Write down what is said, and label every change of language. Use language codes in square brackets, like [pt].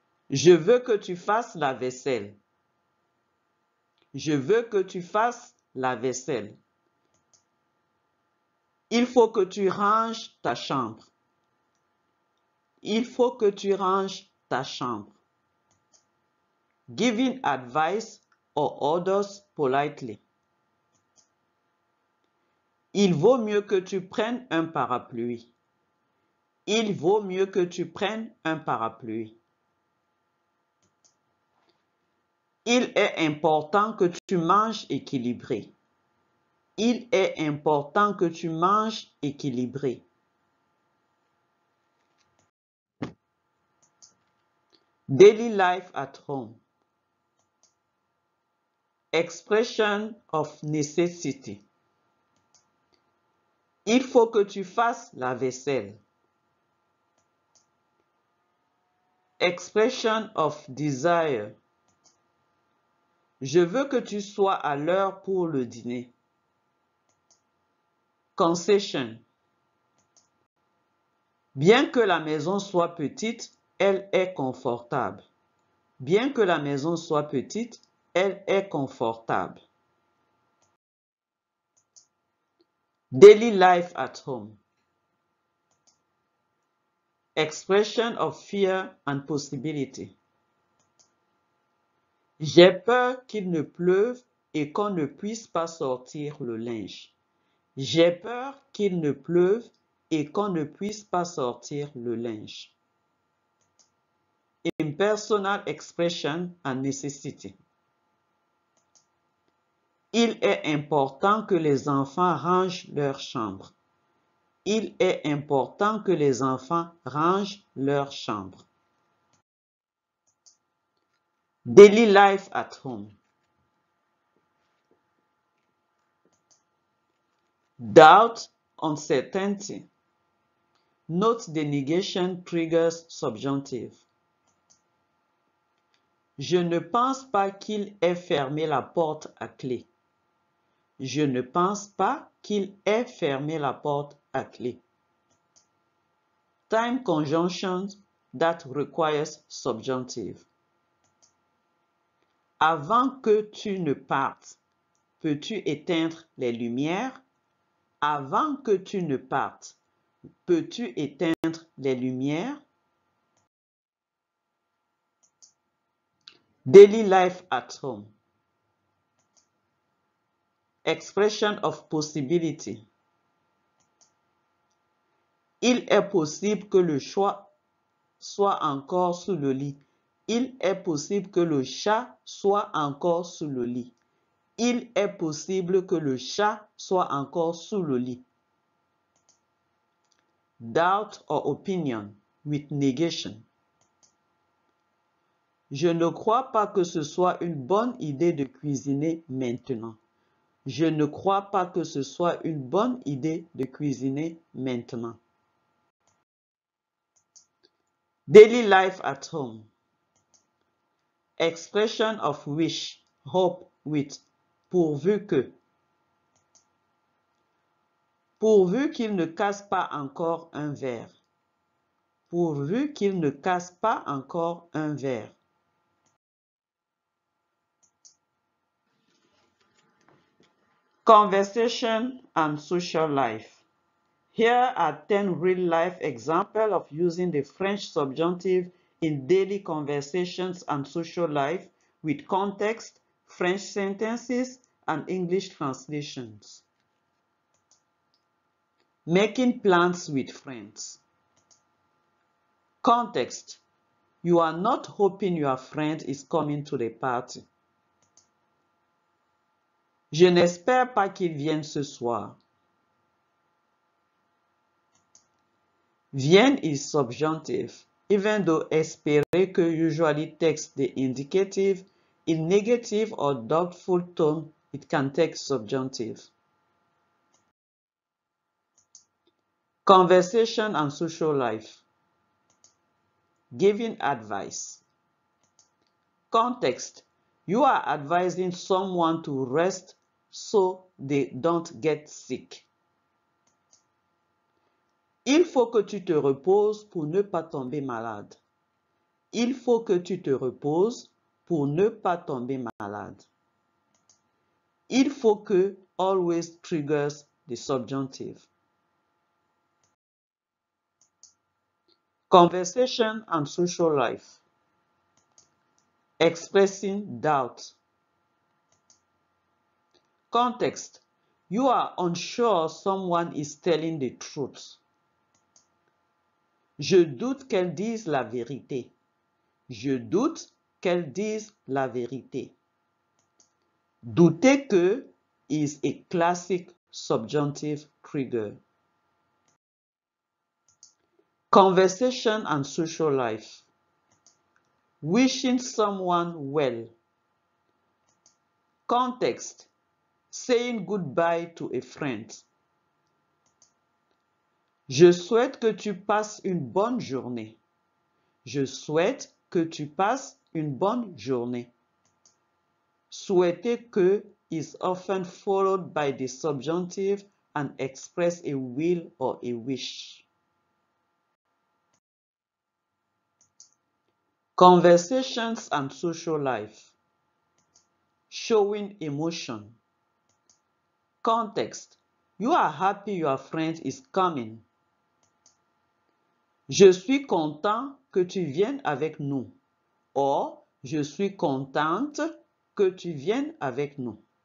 [fr] Je veux que tu fasses la vaisselle. Je veux que tu fasses la vaisselle. Il faut que tu ranges ta chambre. Il faut que tu ranges ta chambre. [en] Giving advice or orders politely. [fr] Il vaut mieux que tu prennes un parapluie. Il vaut mieux que tu prennes un parapluie. Il est important que tu manges équilibré. Il est important que tu manges équilibré. [en] Daily life at home. Expression of necessity. [fr] Il faut que tu fasses la vaisselle. [en] Expression of desire. [fr] Je veux que tu sois à l'heure pour le dîner. [en] Concession. [fr] Bien que la maison soit petite, elle est confortable. Bien que la maison soit petite, elle est confortable. [en] Daily life at home. Expression of fear and possibility. [fr] J'ai peur qu'il ne pleuve et qu'on ne puisse pas sortir le linge. J'ai peur qu'il ne pleuve et qu'on ne puisse pas sortir le linge. [en] Impersonal expression and necessity. [fr] Il est important que les enfants rangent leur chambre. Il est important que les enfants rangent leur chambre. [en] Daily life at home. Doubt, uncertainty. Note the negation triggers subjunctive. [fr] Je ne pense pas qu'il ait fermé la porte à clé. Je ne pense pas qu'il ait fermé la porte à clé. [en] Time conjunction that requires subjunctive. [fr] Avant que tu ne partes, peux-tu éteindre les lumières? Avant que tu ne partes, peux-tu éteindre les lumières? [en] Daily life at home. Expression of possibility. [fr] Il est possible que le chat soit encore sous le lit. Il est possible que le chat soit encore sous le lit. Il est possible que le chat soit encore sous le lit. [en] Doubt or opinion with negation. [fr] Je ne crois pas que ce soit une bonne idée de cuisiner maintenant. Je ne crois pas que ce soit une bonne idée de cuisiner maintenant. [en] Daily life at home. Expression of wish, hope with pourvu que. [fr] Pourvu qu'il ne casse pas encore un verre. Pourvu qu'il ne casse pas encore un verre. [en] Conversation and social life. Here are 10 real-life examples of using the French subjunctive in daily conversations and social life with context, French sentences, and English translations. Making plans with friends. Context. You are not hoping your friend is coming to the party. [fr] Je n'espère pas qu'il vienne ce soir. [en] Vienne is subjunctive, even though espérer que usually takes the indicative, in negative or doubtful tone, it can take subjunctive. Conversation and social life. Giving advice. Context. You are advising someone to rest so they don't get sick. [fr] Il faut que tu te reposes pour ne pas tomber malade. Il faut que tu te reposes pour ne pas tomber malade. [en] Il faut que always triggers the subjunctive. Conversation and social life. Expressing doubt. Context. You are unsure someone is telling the truth. [fr] Je doute qu'elle dise la vérité. Je doute qu'elle dise la vérité. [en] Douter que is a classic subjunctive trigger. Conversation and social life. Wishing someone well. Context. Saying goodbye to a friend. [fr] Je souhaite que tu passes une bonne journée. Je souhaite que tu passes une bonne journée. [en] Souhaiter que is often followed by the subjunctive and express a will or a wish. Conversations and social life. Showing emotion. Context. You are happy your friend is coming. [fr] Je suis content que tu viennes avec nous. Or, je suis contente que tu viennes avec nous.